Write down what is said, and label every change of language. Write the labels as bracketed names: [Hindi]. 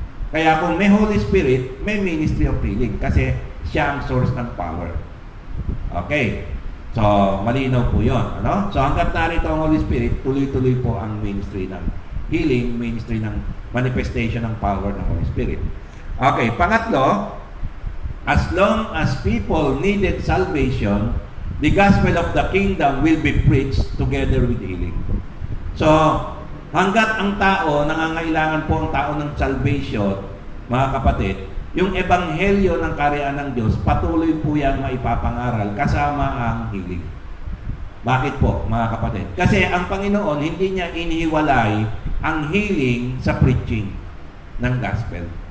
[Filipino] Kaya kung may Holy Spirit, may Ministry of Healing kasi siya ang source ng power. Okay. So, malinaw po yun. Ano? So, hanggat narito ang Holy Spirit, tuloy-tuloy po ang ministry ng healing, ministry ng manifestation ng power ng Holy Spirit. Okay. Pangatlo, [English] as long as people needed salvation, the gospel of the kingdom will be preached together with healing. [Filipino] So, hanggat ang tao, nangangailangan po ang tao ng salvation, mga kapatid, Yung ebanghelyo ng kaharian ng Diyos, patuloy po yan maipapangaral kasama ang healing. Bakit po, mga kapatid? Kasi ang Panginoon, hindi niya inihiwalay ang healing sa preaching ng gospel.